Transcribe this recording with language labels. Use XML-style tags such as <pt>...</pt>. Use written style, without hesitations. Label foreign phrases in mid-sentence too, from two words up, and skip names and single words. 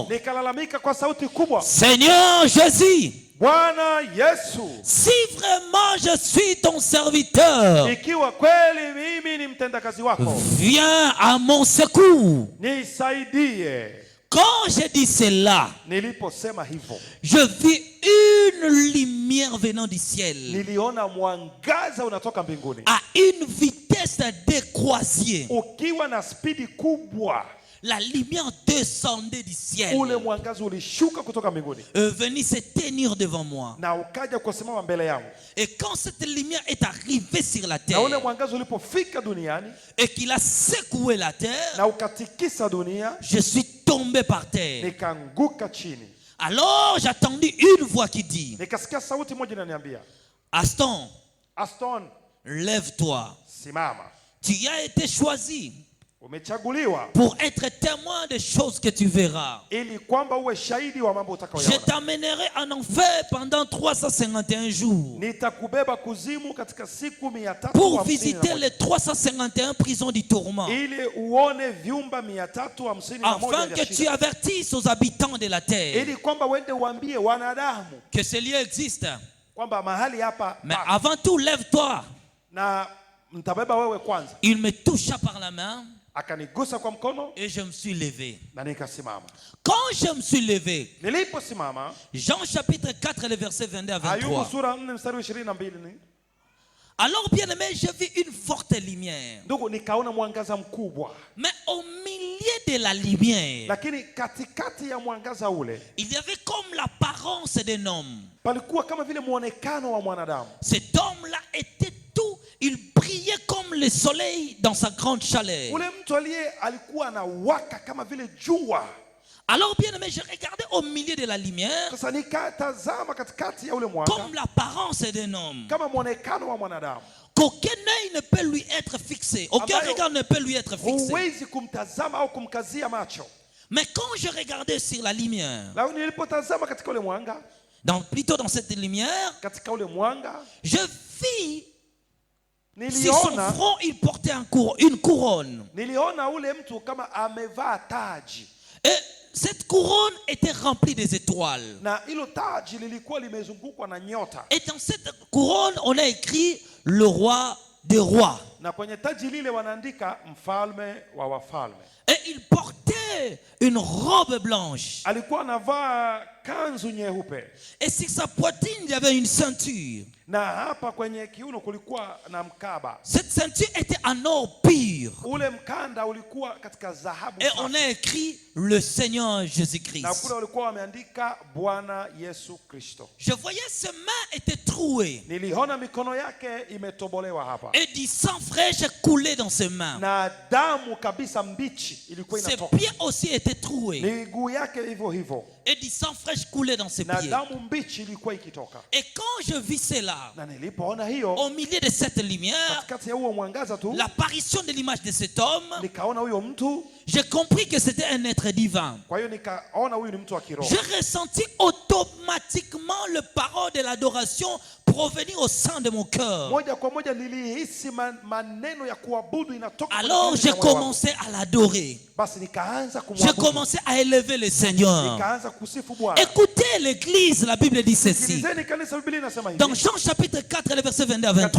<sw>nikalalamika kwa sauti kubwa.</sw> <fr>Seigneur Jésus,</fr> <sw>Bwana Yesu,</sw> <fr>si vraiment je suis ton serviteur,</fr> <sw>ikiwa kweli mimi ni mtendakazi wako,</sw> <fr>viens à mon secours.</fr> <sw>nisaidie.</sw> <fr>Quand je dis cela,</fr> <sw>Niliposema hivyo,</sw> <fr>je vis une lumière venant du ciel</fr> <sw>niliona mwangaza unatoka mbinguni</sw> <fr>à une vitesse décroissée.</fr> <sw>ukiwa na spidi kubwa.</sw> <fr>La lumière descendait du ciel,</fr> <sw>Ule mwangaza ulishuka kutoka mbinguni</sw> <fr>venait se tenir devant moi.</fr> <sw>na ukaja kusimama mbele yangu.</sw> <fr>Et quand cette lumière est arrivée sur la</fr> <sw>Na ule</sw> <fr>terre</fr> <sw>mwangaza ulipofika duniani</sw> <fr>et qu'il a secoué la terre,</fr> <sw>na ukatikisa dunia,</sw> <fr>je suis tombé par terre.</fr> <sw>nikaanguka chini.</sw> <fr>Alors j'attendis une voix qui dit,</fr> <sw>Nikasikia sauti moja inaniambia,</sw> <fr>Aston,</fr> <sw>Aston,</sw> <fr>lève-toi.</fr> <sw>simama.</sw> <fr>Tu as été choisi</fr> <sw>Umechaguliwa</sw> <fr>pour être témoin des choses que tu verras.</fr> <sw>ili kwamba uwe shahidi wa mambo</sw> <fr>Je</fr> <sw>utakayoyaona.</sw> <fr>t'amènerai en enfer pendant 351 jours</fr> <sw>Nitakubeba kuzimu katika siku</sw> <fr>pour</fr> <sw>351</sw> <fr>visiter les 351 prisons du tourment,</fr> <sw>ili uone vyumba 351</sw> <fr>afin</fr> <sw>vya</sw> <fr>que tu</fr> <sw>shida,</sw> <fr>avertisses aux habitants de la terre</fr> <sw>ili kwamba uende uambie wanadamu</sw> <fr>que ce lieu existe.</fr> <sw>kwamba mahali hapa</sw> <fr>Mais</fr> <sw>pa-</sw> <fr>avant tout, lève-toi.</fr> <sw>na mtabeba wewe kwanza.</sw> <fr>Il me toucha par la main</fr> <sw>Akanigusa kwa mkono</sw> <fr>et je me suis levé.</fr> <sw>na nikasimama.</sw> <fr>Quand je me suis levé,</fr> <sw>Niliposimama,</sw> <fr>Jean chapitre 4, le verset 22 à</fr> <sw>Ayubu</sw> <fr>23.</fr> <sw>sura 4 mstari wa 22 ni</sw> <fr>Alors, bien aimé, je vis une forte lumière.</fr> <sw>ndugu, nikaona mwangaza mkubwa,</sw> <fr>Mais au milieu de la lumière,</fr> <sw>lakini katikati ya mwangaza ule</sw> <fr>il y avait comme l'apparence d'un homme.</fr> <sw>palikuwa kama vile muonekano wa mwanadamu.</sw> <fr>Cet homme-là était tout, il brillait comme le soleil dans sa grande chaleur.</fr> <sw>Ule mtu alikuwa anawaka kama vile jua.</sw> <fr>Alors, bien aimé, je regardais au milieu de la lumière</fr> <sw>Sasa nikatazama katikati ya ule mwanga</sw> <fr>comme l'apparence d'un homme.</fr> <sw>kama muonekano wa mwanadamu.</sw> <fr>Qu'aucun œil ne peut lui être fixé. Aucun</fr> <sw>Ambayo</sw> <fr>regard ne peut lui être fixé.</fr> <sw>Huwezi kumtazama au kumkazia macho.</sw> <fr>Mais quand je regardais sur la lumière,</fr> <sw>Lakini nilipotazama katika ule mwanga,</sw> <fr>plutôt dans cette lumière,</fr> <sw>katika ule mwanga</sw> <fr>je vis sur son</fr> <sw>niliona</sw> <fr>front, il portait une couronne.</fr> <sw>niliona ule mtu kama amevaa taji,</sw> <fr>Et cette couronne était remplie des étoiles.</fr> <sw>na hilo taji lilikuwa limezungukwa na nyota,</sw> <fr>Et dans cette couronne, on a écrit le roi des rois.</fr> <sw>na kwenye taji lile wanaandika mfalme wa wafalme.</sw> <fr>Et il portait portait une robe blanche.</fr> <sw>alikuwa anavaa kanzu nyeupe,</sw> <fr>Et sur sa poitrine, il y avait une ceinture.</fr> <sw>na hapa kwenye kiuno kulikuwa na mkaba.</sw> <fr>Cette ceinture était en or pur.</fr> <sw>Ule mkanda ulikuwa katika dhahabu</sw> <fr>Et</fr> <sw>safi.</sw> <fr>on a écrit le Seigneur</fr> <sw>Na</sw> <fr>Jésus-Christ.</fr> <sw>kule walikuwa wameandika Bwana Yesu Kristo.</sw> <fr>Je voyais ses mains étaient trouées.</fr> <sw>Niliona mikono yake imetobolewa hapa,</sw> <fr>Et du sang fraîche coulait dans ses mains.</fr> <sw>na damu kabisa mbichi ilikuwa</sw> <fr>Ses</fr> <sw>inatoka.</sw> <fr>pieds aussi étaient troués.</fr> <sw>Miguu yake hivyo hivyo,</sw> <fr>Et du sang fraîche coulait dans ses</fr> <sw>na</sw> <fr>pieds.</fr> <sw>damu mbichi ilikuwa ikitoka.</sw> <fr>Et quand je vis cela,</fr> <sw>Na nilipoona hiyo,</sw> <fr>au milieu de cette lumière,</fr> <sw>katikati ya huo mwangaza tu,</sw> <fr>l'apparition de l'image de cet homme,</fr> <sw>nikaona huyo mtu.</sw> <fr>j'ai compris que c'était un être divin.</fr> <sw>Kwa hiyo nikaona huyu ni mtu wa kiroho.</sw> <fr>J'ai ressenti automatiquement le parole de l'adoration provenir au sein de mon cœur.</fr> <sw>Moja kwa moja nilihisi maneno ya kuabudu inatoka.</sw> <fr>Alors j'ai commencé à l'adorer.</fr> <sw>Basi nikaanza</sw> <fr>J'ai</fr> <sw>kumwabudu.</sw> <fr>commencé à élever le Seigneur.</fr> <sw>Nikaanza kusifu Bwana.</sw> <fr>Écoutez l'église, la Bible dit ceci.</fr> <sw>Sikilizeni kanisa, Biblia inasema hivi.</sw> <fr>Dans Jean chapitre 4, le verset 22 à</fr> <sw>Katika</sw>